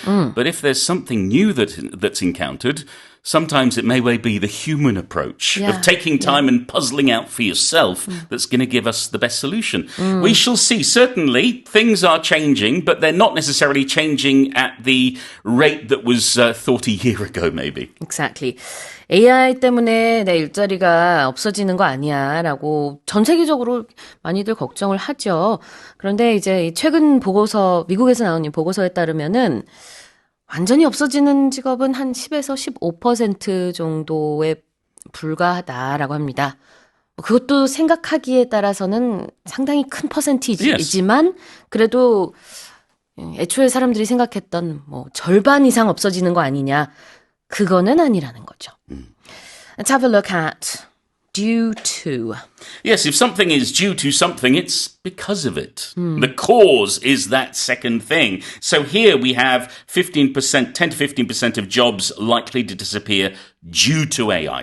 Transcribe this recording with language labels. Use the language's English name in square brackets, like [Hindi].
[English] But if there's something new that's encountered, sometimes it may well be the human approach of taking time and puzzling out for yourself that's going to give us the best solution. We shall see. Certainly, things are changing, but they're not necessarily changing at the rate that was thought a year ago, maybe. Exactly. [Korean] AI 때문에 내 일자리가 없어지는 거 아니야 라고 전 세계적으로 많이들 걱정을 하죠. 그런데 이제 최근 보고서, 미국에서 나온 이 보고서에 따르면은 완전히 없어지는 직업은 한 10에서 15% 정도에 불과하다라고 합니다. 그것도 생각하기에 따라서는 상당히 큰 퍼센티지이지만 그래도 애초에 사람들이 생각했던 절반 이상 없어지는 거 아니냐. 그거는 아니라는 거죠. [English] Let's have a look at due to. Yes, if something is due to something, it's because of it. The cause is that second thing. So here we have 10 to 15% of jobs likely to disappear due to AI.